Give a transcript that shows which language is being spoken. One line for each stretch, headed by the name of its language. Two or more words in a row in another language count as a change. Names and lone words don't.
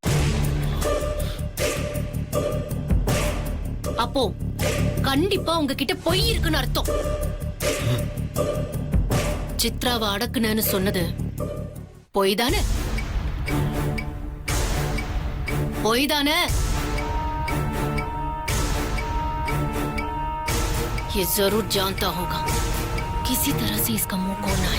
Tamil: அப்போ கண்டிப்பா உங்ககிட்ட பொய் இருக்குன்னு அர்த்தம். சித்ராவை அடக்குனேன்னு சொன்னது பொய் தானே? பொய் தானே?
Hindi: ये जरूर जानता होगा, किसी तरह से इसका मुंह खोलना है।